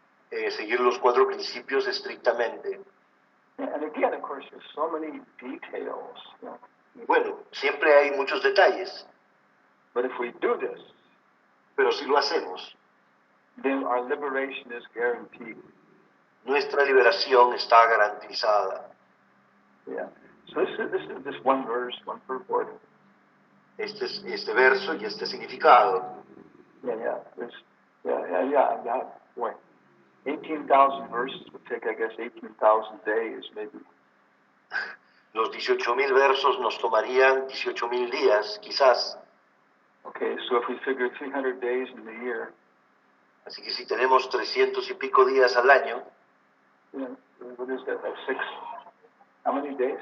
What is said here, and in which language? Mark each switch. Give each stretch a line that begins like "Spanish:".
Spanish: Seguir los 4 principios estrictamente.
English: And again, of course, there's so many details. You know.
Spanish: Y bueno, siempre hay muchos detalles,
English: But if we do this,
Spanish: pero si lo hacemos,
English: then our liberation is guaranteed.
Spanish: nuestra liberación está garantizada.
English: Yeah. So this is just one verse, one purport.
Spanish: Este es este verso y este significado.
English: Yeah. Yeah. Boy, 18,000 verses would take, I guess, 18,000 days, maybe.
Spanish: Los 18,000 versos nos tomarían 18,000 días, quizás.
English: Okay, so if we figure 300 days in the year,
Spanish: Así que si tenemos 300 y pico días al año,
English: you know, what is that? Like how many days?